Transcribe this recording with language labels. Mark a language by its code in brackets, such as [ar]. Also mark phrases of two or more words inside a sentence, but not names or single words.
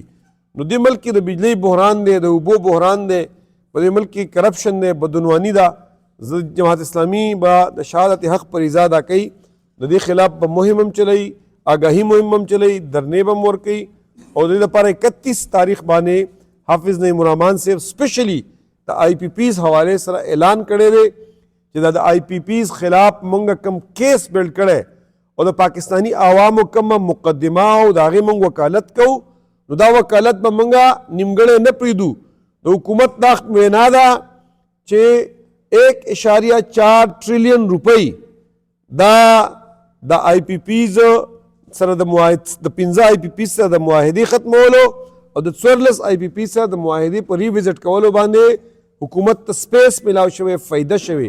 [ps] نو دې ملک کې د بجلی بحران دی، د اوبو بحران دی، په دې ملک کې کرپشن دی، بدعنواني ده. جماعت اسلامي به د شهادت حق پر اضا دا کوي، د دې خلاف به مهم هم چلی، آگاهي مهم هم چلی، درنې به هم ورکوي. او د دې لپاره 31 تاریخ باندې حافظ نعیم الرحمن صاحب سپیشلی د آئی پی پیز حوالے سره اعلان کړی دی چې دا د آئی پی پیز خلاف مونږ کم [en] case build [ps] کړی او د پاکستانی عوامو کومه مقدمه او د هغې مونږ وکالت کوو، نو دا وکالت به مونږ نیمګړی نه پرېږدو. د حکومت دا وینا ده چې 1.4 ټریلیون روپۍ دا د آئی پی پیز سره د 15 آئی پی پیز سره د معاهدې ختمولو او د 14 آئی پی پیز سره د معاهدې په ریویزټ کولو باندې حکومت ته سپیس ملاو شوی، فایده شوی.